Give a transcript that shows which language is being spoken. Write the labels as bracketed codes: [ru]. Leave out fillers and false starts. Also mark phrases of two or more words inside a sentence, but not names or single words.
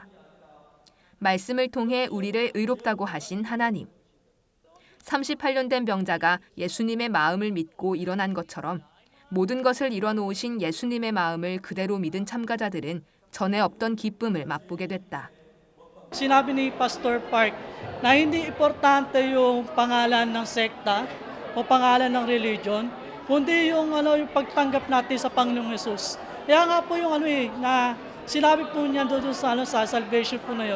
[ko] 말씀을 통해 우리를 의롭다고 하신 하나님. 38년 된 병자가 예수님의 마음을 믿고 일어난 것처럼 모든 것을 이뤄놓으신 예수님의 마음을 그대로 믿은 참가자들은 전에 없던 기쁨을 맛보게 됐다. [tl] Sinabi ni Pastor Park na hindi importante yung pangalan ng sekta o pangalan ng religion, kundi yung yung pagtanggap natin sa Panginoong Hesus. Kaya nga po yung na sinabi po niya doon sa sa salvation po na yon.